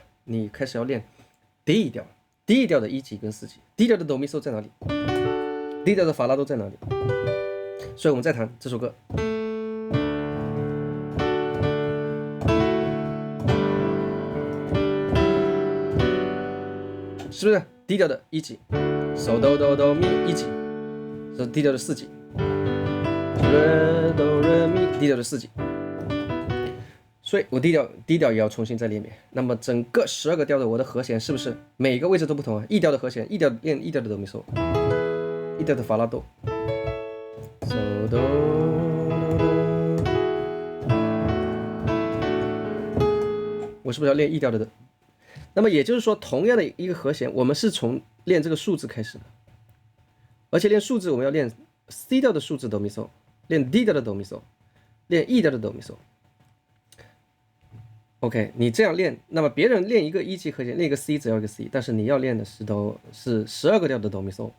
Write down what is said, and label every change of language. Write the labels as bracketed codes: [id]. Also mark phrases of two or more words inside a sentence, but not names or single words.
[zh] 你开始要练 D 调，D 调的1级跟4级，D 调的哆咪嗦在哪里？D 调的法拉多在哪里？所以我们再弹这首歌。是不是 D 调的1级 ？So do do do mi 1 级，是 D 调的4级 ，Re do re mi D 调的4级。所以我低调也要重新再练一遍。那么整个12个调的我的和弦是不是每个位置都不同啊？E 调的和弦，E 调练E 调的哆咪嗦，E 调的法拉哆 ，so do do，我是不是要练 E 调的？那么也就是说，同样的一个和弦，我们是从练这个数字开始的，而且练数字我们要练 C 调的数字哆咪嗦，练 D 调的哆咪嗦，练 E 调的哆咪嗦。OK， 你这样练，那么别人练一个1级和弦，练一个 C 只要一个 C， 但是你要练的是12个调的哆咪嗦。